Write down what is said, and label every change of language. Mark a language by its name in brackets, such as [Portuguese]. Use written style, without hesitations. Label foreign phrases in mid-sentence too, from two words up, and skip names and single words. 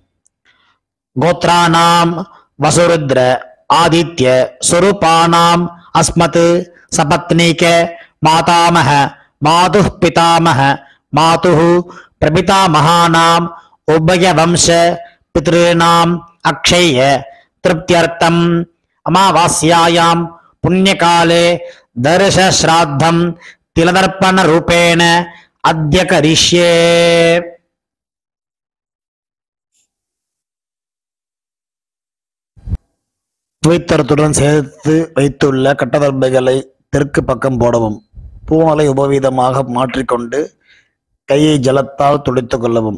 [Sanskrit] गोत्राणां वसुरुद्र आदित्य स्वरूपाणां अस्मत् सपत्नीक मातामह मातुः पितामह मातुः प्रपितामहानां उभयवंश पितृणां अक्षय तृप्त्यर्थं अमावास्यायां पुण्यकाले दर्श श्राद्धं तिलदर्पण रूपेण अद्य करिष्ये। [Tamil] துவைத்தரத்துடன் சேர்த்து வைத்துள்ள கட்டதர்பைகளை தெற்கு பக்கம் போடவும். பூமலை உபவீதமாக மாற்றிக்கொண்டு கையை ஜலத்தால் துடைத்துக் கொள்ளவும்.